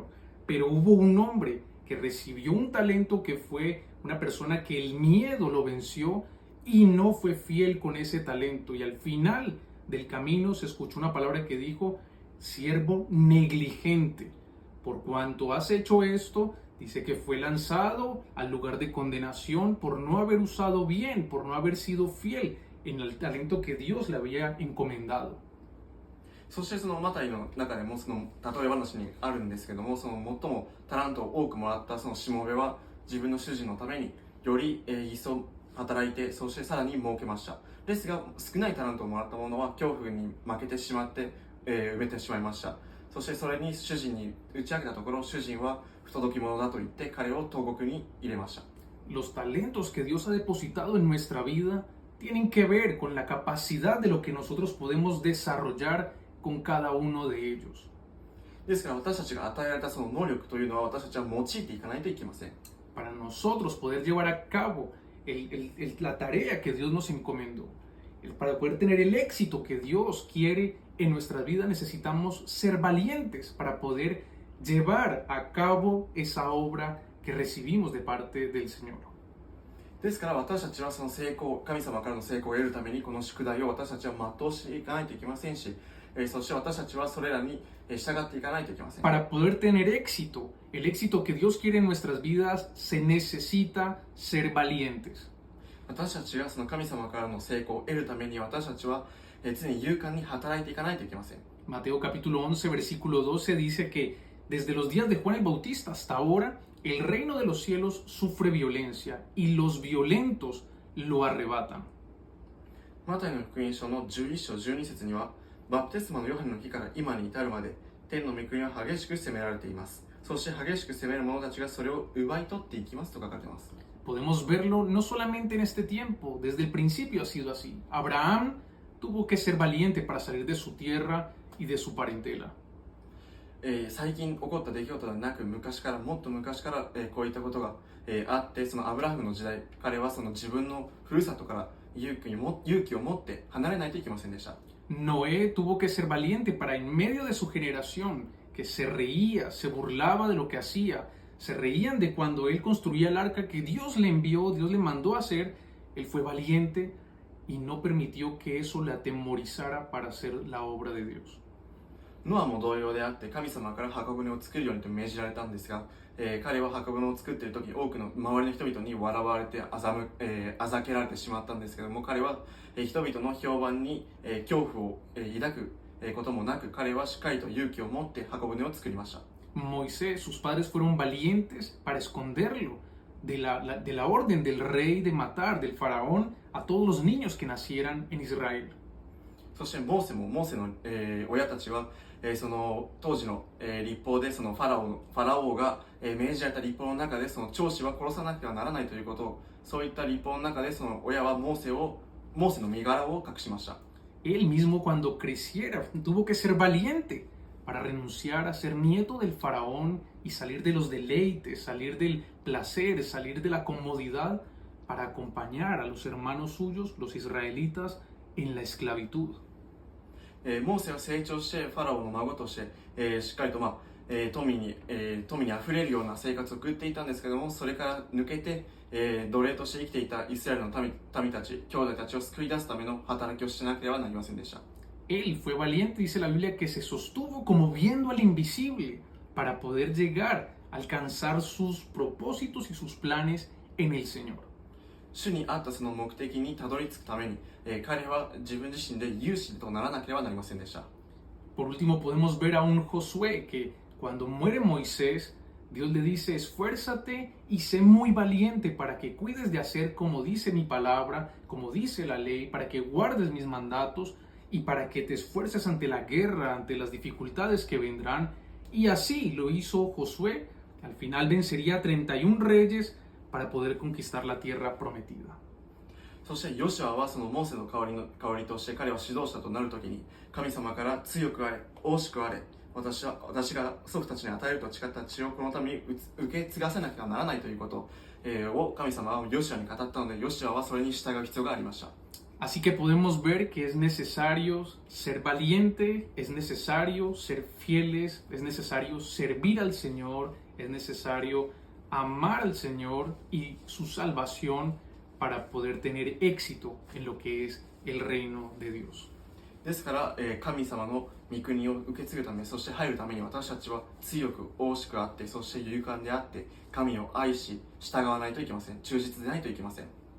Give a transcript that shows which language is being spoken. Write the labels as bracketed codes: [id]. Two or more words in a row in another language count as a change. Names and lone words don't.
[es] Pero hubo un hombre que recibió un talento, que fue una persona que el miedo lo venció y no fue fiel con ese talento. Y al final del camino se escuchó una palabra que dijo, siervo negligente. Por cuanto has hecho esto, dice que fue lanzado al lugar de condenación por no haber usado bien, por no haber sido fiel en el talento que Dios le había encomendado. [ja] そしてそのマタイの中でもその例え話にあるんですけども、その最もタラントを多くもらったそのしもべは自分の主人のためにより一層働いて、そしてさらに儲けました。ですが少ないタラントをもらった者は恐怖に負けてしまって、埋めてしまいました。そしてそれに主人に打ち明けたところ、主人は不届き者だと言って彼を投獄に入れました。 [es] Los talentos que Dios ha depositado en nuestra vida tienen que ver con la capacidad de lo que nosotros podemos desarrollar con cada uno de ellos. [ja] ですから私たちが与えられたその能力というのは私たちは用いていかないといけません。 [es] Para nosotros poder llevar a cabo la tarea que Dios nos encomendó, para poder tener el éxito que Dios quiere en nuestra vida, necesitamos ser valientes para poder llevar a cabo esa obra que recibimos de parte del Señor. [ja] ですから私たちはその成功、神様からの成功を得るためにこの宿題を私たちは全うしていかないといけませんし、そして私たちはそれらに従っていかないといけません。 [es] Para poder tener éxito, el éxito que Dios quiere en nuestras vidas, se necesita ser valientes. [ja] 私たちがその神様からの成功を得るために私たちは常に勇敢に働いていかないといけません。 [es] Mateo capítulo 11, versículo 12 dice que desde los días de Juan el Bautista hasta ahora, el reino de los cielos sufre violencia y los violentos lo arrebatan. [ja] マタイの福音書の11章12節には、バプテスマのヨハネの日から今に至るまで天の御国は激しく責められています。そして激しく責める者たちがそれを奪い取っていきますと書かれています。 [es] Podemos verlo no solamente en este tiempo, desde el principio ha sido así. Abraham tuvo que ser valiente para salir de su tierra y de su parentela. [ja] 最近起こった出来事ではなく、昔からもっと昔から、こういったことが、あって、そのアブラハムの時代、彼はその自分のふるさとから勇気を持って離れないといけませんでした。 [es] Noé tuvo que ser valiente para en medio de su generación, que se reía, se burlaba de lo que hacía, se reían de cuando él construía el arca que Dios le envió, Dios le mandó a hacer, él fue valiente y no permitió que eso le atemorizara para hacer la obra de Dios. [ja] ノアも同様であって、神様から箱舟を作るようにと命じられたんですが、彼は箱舟を作っている時、多くの周りの人々に笑われてあざけられてしまったんですけども、彼は、人々の評判に、恐怖を、抱く、こともなく、彼はしっかりと勇気を持って箱舟を作りました。 [es] Moisés, sus padres fueron valientes para esconderlo de la orden del rey de matar, del faraón, a todos los niños que nacieran en Israel. [ja] そしてモーセの、親たちは、その当時の、立法でそのファラオが、命じられた立法の中でその長子は殺さなければならないということを、そういった立法の中でその親はモーセの身柄を隠しました。 [es] Él mismo cuando creciera tuvo que ser valiente para renunciar a ser nieto del faraón y salir de los deleites, salir del placer, salir de la comodidad para acompañar a los hermanos suyos, los israelitas, en la esclavitud. [ja] モーセは成長してファラオの孫として、しっかりと、富にあふれるような生活を送っていたんですけども、それから抜けて、奴隷として生きていたイスラエルの民たち、兄弟たちを救い出すための働きをしなければなりませんでした。 [es] Él fue valiente, dice la Biblia, que se sostuvo como viendo al invisible para poder llegar a alcanzar sus propósitos y sus planes en el Señor. [ja] 主にあったその目的にたどり着くために、彼は自分自身で勇士とならなければなりませんでした。 [es] Por último, podemos ver a un Josué que cuando muere Moisés, Dios le dice, esfuérzate y sé muy valiente para que cuides de hacer como dice mi palabra, como dice la ley, para que guardes mis mandatos y para que te esfuerces ante la guerra, ante las dificultades que vendrán. Y así lo hizo Josué. Al final vencería a 31 reyes para poder conquistar la tierra prometida. [ja] そしてヨシュアはそのモーセの代わりとして彼は指導者となるときに、神様から強くあれ、惜しくあれ、私が祖父たちに与えると誓った血をこのために受け継がせなければならないということ、を神様はヨシュアに語ったので、ヨシュアはそれに従う必要がありました。 [es] Así que podemos ver que es necesario ser valiente, es necesario ser fieles, es necesario servir al Señor, es necesario amar al Señor y su salvación para poder tener éxito en lo que es el reino de Dios. [ja] ですから、神様の御国を受け継ぐため、そして入るために私たちは強く大しくあって、そして勇敢であって、神を愛し従わないといけません。忠実でないといけません。